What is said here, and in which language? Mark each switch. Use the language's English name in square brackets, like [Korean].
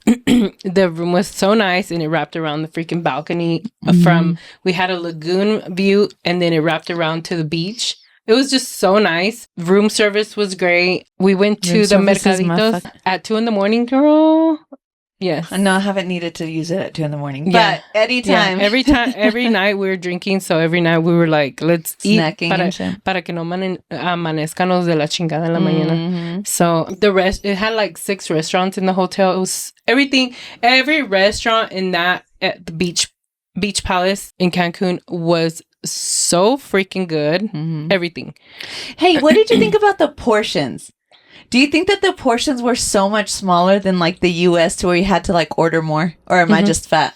[English] The room was so nice, and it wrapped around the freaking balcony we had a lagoon view, and then it wrapped around to the beach. It was just so nice. Room service was great. We went to the Mercaditos at 2 a.m, girl. Yes. No, I haven't needed to use it at 2 a.m. But anytime. Yeah. Every night we were drinking. So every night we were like, let's snacking eat [Spanish] para que no amanezcanos de la chingada en la mañana. [English] So it had like 6 restaurants in the hotel. It was everything. Every restaurant in that at the Beach Palace in Cancun was so freaking good. Everything. Hey, what did you think about the portions? Do you think that the portions were so much smaller than like the US to where you had to like order more? Or am I just fat?